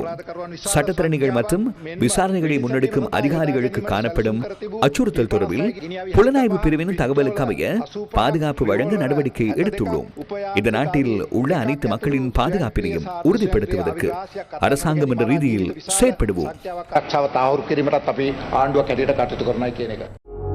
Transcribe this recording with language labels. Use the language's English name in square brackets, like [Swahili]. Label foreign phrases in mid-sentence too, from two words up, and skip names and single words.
[Tamil] சட்டத்தரணிகள் மற்றும் விசாரணைகளை முன்னெடுக்கும் அதிகாரிகளுக்கு காணப்படும் அச்சுறுத்தல் தொடர்பில் புலனாய்வு பிரிவின் தகவலுக்கு அமைய பாதுகாப்பு வழங்க நடவடிக்கை எடுத்துள்ளோம். இந்த நாட்டில் உள்ள அனைத்து மக்களின் பாதுகாப்பினையும் உறுதிப்படுத்துவதற்கு அரசாங்கம் என்ற ரீதியில் செயற்படுவோம். [Sinhala] ආරක්ෂාව තහවුරු කිරීමටත් අපි ආණ්ඩුවක් හැටියට කටයුතු කරනවා කියන එක.